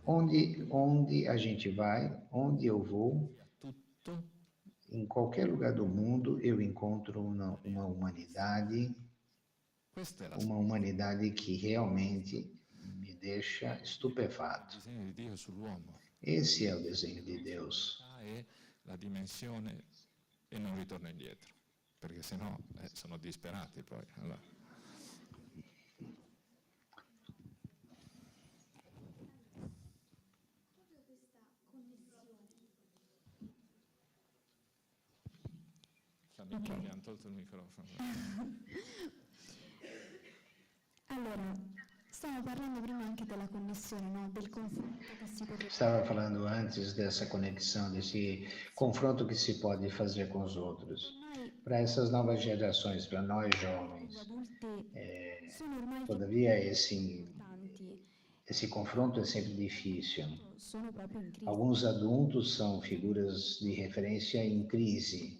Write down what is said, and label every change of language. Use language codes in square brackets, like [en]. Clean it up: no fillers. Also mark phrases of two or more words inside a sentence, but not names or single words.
[pt] Onde a gente vai, onde eu vou, em qualquer lugar do mundo, eu encontro uma humanidade que realmente me deixa estupefato. Esse é o desenho de Deus. [it] La dimensione e non ritorno indietro, perché sennò sono disperati poi. Allora. Mi hanno tolto il microfono. Allora, stavo parlando prima anche della connessione, no? Del confronto che si potrebbe... [pt] Estava falando antes dessa conexão, desse confronto que se pode fazer com os outros. Para essas novas gerações, para nós jovens, todavia esse confronto é sempre difícil. Alguns adultos são figuras de referência em crise.